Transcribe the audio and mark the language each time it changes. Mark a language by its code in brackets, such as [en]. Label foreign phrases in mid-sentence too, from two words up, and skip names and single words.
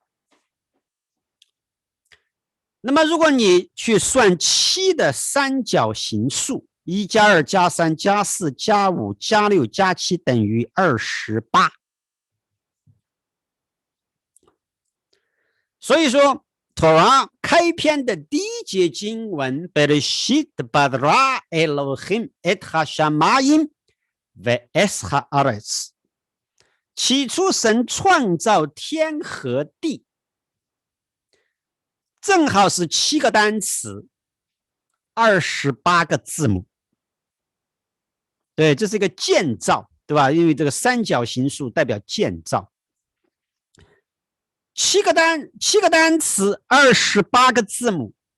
[zh] 那么如果你去算7的三角形数，1加2加3加4加5加6加7等于28。所以说Torah 开篇的第1节经文 [he] בראשית ברא אלהים את השמים ואת הארץ, [zh] 起初神创造天和地，正好是7个单词，28个字母。对，这是一个建造，对吧？因为这个三角形数代表建造。7个单词，28个字母。